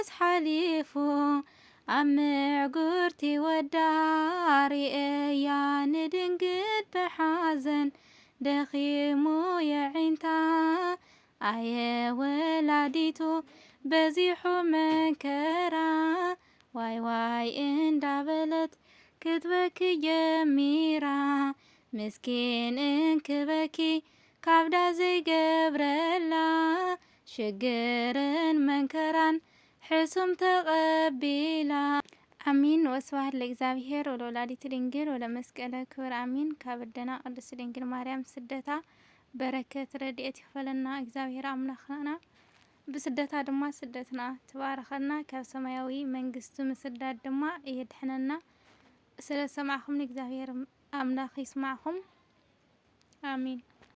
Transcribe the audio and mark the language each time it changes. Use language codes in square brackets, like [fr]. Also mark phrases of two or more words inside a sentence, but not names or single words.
[ti] ሓሊፉ ኣብ ምዕጉርቲ ወዳ ርእያ ንድንግል ብሓዘን ደኺሙ የዒንታ ኣየ ወላዲቱ በዚሑ መንከራ ዋይ ዋይ እንዳበለት ክትበኪ ጀሚራ ምስኪን እንክበኪ ካብዳ ዘይገብረላ ሽግርን መንከራን ሕሱም ተቐቢላ አሚን። [gez] ወስብሐት ለእግዚአብሔር ወለወላዲቱ ድንግል ወለመስቀለ ክብር [ti] አሚን። ካብ ደና ቅድስት ድንግል ማርያም ስደታ በረከት ረድኤት ይክፈለና እግዚአብሔር አምላክና። ብስደታ ድማ ስደትና ትባረኸና ካብ ሰማያዊ መንግስቱ ምስዳድ ድማ ይድሕነና። ስለ ሰማዕኹም እግዚአብሔር አምላክ ይስማዕኹም አሚን።